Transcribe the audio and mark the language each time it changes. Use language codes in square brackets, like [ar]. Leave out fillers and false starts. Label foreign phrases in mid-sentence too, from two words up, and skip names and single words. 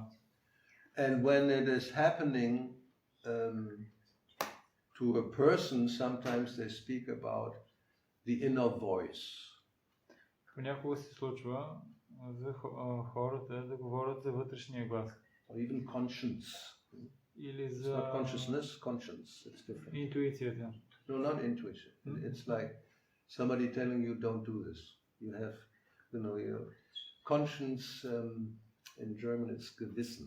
[en] And when it is happening to a person, sometimes they speak about the inner voice. [bg] Понякога се случва за хората да говорят за вътрешния глас. [en] Or even conscience. [bg] Или [en] It's [bg] за [en] not consciousness, conscience. It's different. [bg] интуицията. [en] No, not intuition. It's like somebody telling you don't do this. You have, your conscience, in German it's Gewissen.